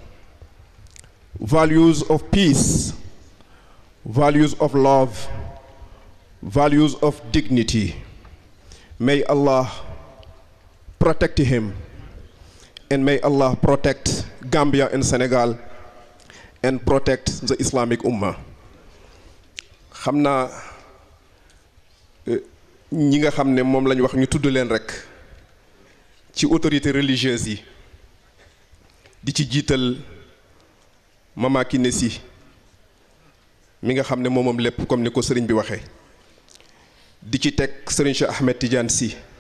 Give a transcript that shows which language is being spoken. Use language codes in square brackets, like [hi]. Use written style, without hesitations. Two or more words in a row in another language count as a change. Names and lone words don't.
[en] Values of peace, values of love, values of dignity. May Allah protect him, and may Allah protect Gambia and Senegal, and protect the Islamic Ummah. [wo] xam naa ñi nga xam ne moom lañu wax ñu tudd leen rekk ci [fr] autorités religieuses [wo] yi di ci jiital Mama Kiné Sy mi nga xam ne moom lépp comme ni ko sëriñ bi waxee di ci teg sëriñ Cheikh Ahmed Tidiane Sy